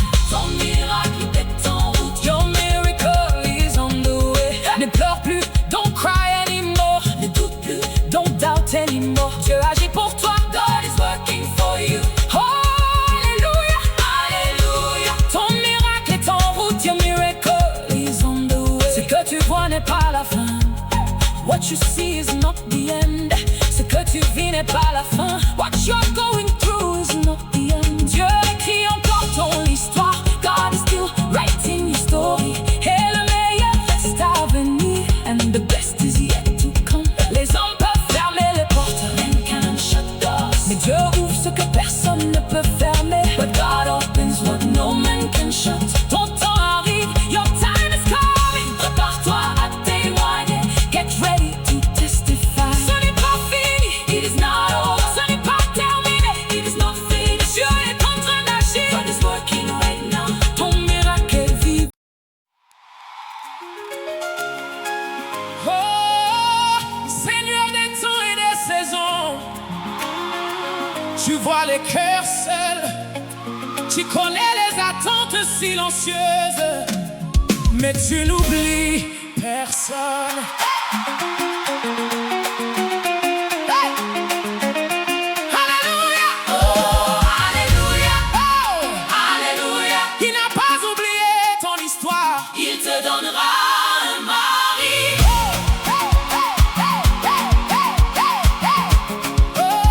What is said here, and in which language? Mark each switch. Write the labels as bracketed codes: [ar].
[fr] Ton miracle est en route. [en] Your miracle is on the way. [fr] Ne pleure plus. [en] Don't cry anymore. [fr] Ne doute plus. [en] Don't doubt anymore. [fr] Dieu agit pour toi. [en] God is working for you. [fr] Oh, alléluia. Alléluia. Ton miracle est en route. [en] Your miracle is on the way. [fr] Ce que tu vois n'est pas la fin. [en] What you see is not the end. [fr] Ce que tu vis n'est pas la fin. [en] What you're going through is not the end. [fr] Dieu écrit encore ton histoire. [en] God is still writing your story. [fr] Et le meilleur reste à venir. [en] And the best is yet to come. [fr] Les hommes peuvent fermer les portes. [en] Men can shut doors. [fr] Mais Dieu ouvre ce que personne ne peut fermer. [en] But God opens what no man can shut. [fr] Ton temps arrive. [en] Your time is coming. [fr] Prépare-toi à témoigner. [en] Get ready to testify. [fr] Ce n'est pas fini. [en] It is not over. [fr] Ce n'est pas terminé. [en] It is not finished. [fr] Dieu est en train d'agir. [en] God is working right now. [fr] Ton miracle est vivant. Oh, Seigneur des temps et des saisons, tu vois les cœurs seuls. Tu connais les attentes silencieuses. Mais tu n'oublies personne. Hey! Alléluia! Oh, alléluia! Oh, alléluia! Il n'a pas oublié ton histoire. Il te donnera un mari. Oh, hey, hey, hey, hey, hey, hey, hey.